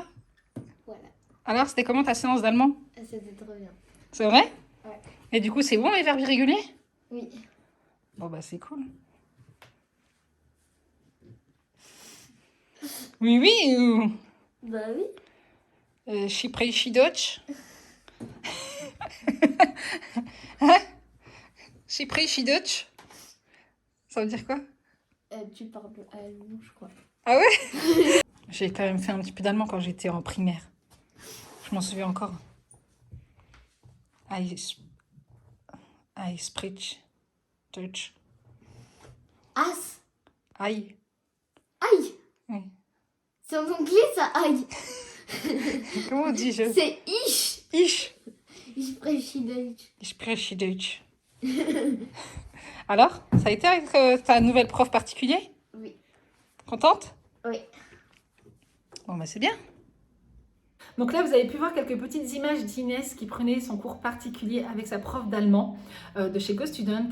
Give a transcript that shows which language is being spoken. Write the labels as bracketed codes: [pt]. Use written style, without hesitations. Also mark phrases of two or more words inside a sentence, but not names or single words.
[fr] Voilà. Alors, c'était comment ta séance d'allemand? C'était trop bien. C'est vrai? Ouais. Et du coup, c'est bon les verbes irréguliers? Oui. Bon, c'est cool. Oui, oui, ou... Bah oui. [de] Spreche Deutsch. Hein? Spreche Deutsch. [fr] Ça veut dire quoi? Tu parles allemand, je crois. Ah ouais? J'ai quand même fait un petit peu d'allemand quand j'étais en primaire. Je m'en souviens encore. [de] I spreche Deutsch. As. [fr] Aïe. Aïe. Oui. C'est en anglais, ça, aïe. Comment dis-je? C'est ich. [de] Ich. Ich spreche Deutsch. Ich spreche Deutsch. [fr] Alors, ça a été avec ta nouvelle prof particulière? Oui. Contente? Oui. Bon, c'est bien. Donc là, vous avez pu voir quelques petites images d'Inès qui prenait son cours particulier avec sa prof d'allemand de chez GoStudent.